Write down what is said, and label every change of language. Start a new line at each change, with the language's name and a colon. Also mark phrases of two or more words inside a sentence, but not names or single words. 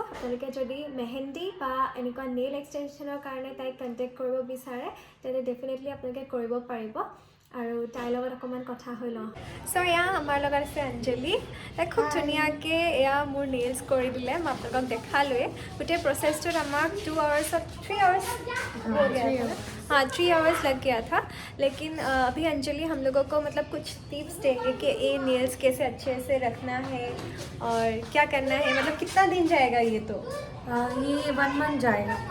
Assamese: আপোনালোকে যদি মেহেন্দি বা এনেকুৱা
English: nail extension
Assamese: কাৰণে তাইক কণ্টেক্ট কৰিব বিচাৰে তেন্তে ডেফিনেটলি আপোনালোকে কৰিব পাৰিব। আৰু তাইৰ লগত অকণমান কথা হৈ লওঁ। চ' এয়া আমাৰ লগত আছে অঞ্জলি, তাই খুব ধুনীয়াকৈ এয়া মোৰ নেইলছ কৰি দিলে, মই আপোনালোকক দেখালোৱে। গোটেই প্ৰচেছটোত আমাক
Hindi: 3 आवर्स हो गया था। हाँ 3 आवर्स लग गया था। लेकिन अभी अंजलि हम लोगों को मतलब कुछ टिप्स देंगे कि ये नेल्स कैसे अच्छे से रखना है और क्या करना है, मतलब कितना दिन जाएगा ये तो? ये 1 मंथ जाएगा आपका